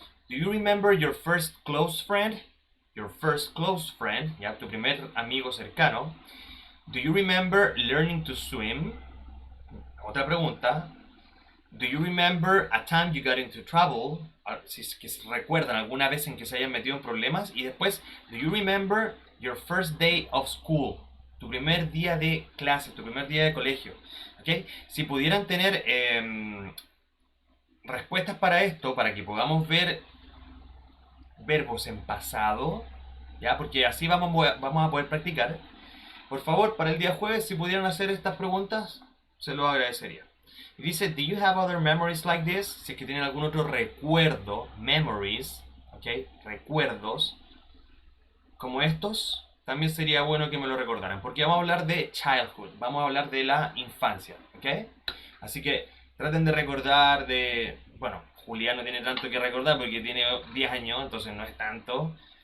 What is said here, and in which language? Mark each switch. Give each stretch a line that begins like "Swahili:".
English: Do you remember your first close friend? Your first close friend,
Spanish: ya, tu primer amigo cercano.
English: Do you remember learning to swim?
Spanish: Otra pregunta.
English: Do you remember a time you got into trouble?
Spanish: Si es que recuerdan alguna vez en que se hayan metido en problemas. Y después,
English: do you remember your first day of school?
Spanish: Tu primer día de clase, tu primer día de colegio. ¿Okay? Si pudieran tener respuestas para esto, para que podamos ver verbos en pasado, ¿ya? Porque así vamos a poder practicar. Por favor, para el día jueves, si pudieran hacer estas preguntas, se lo agradecería. Y dice,
English: do you have other memories like this?
Spanish: Si es que tienen algún otro recuerdo, memories, ¿ok? Recuerdos, como estos, también sería bueno que me lo recordaran. Porque vamos a hablar de childhood, vamos a hablar de la infancia, ¿ok? Así que traten de recordar de... Bueno, Julián no tiene tanto que recordar porque tiene 10 años, entonces no es tanto.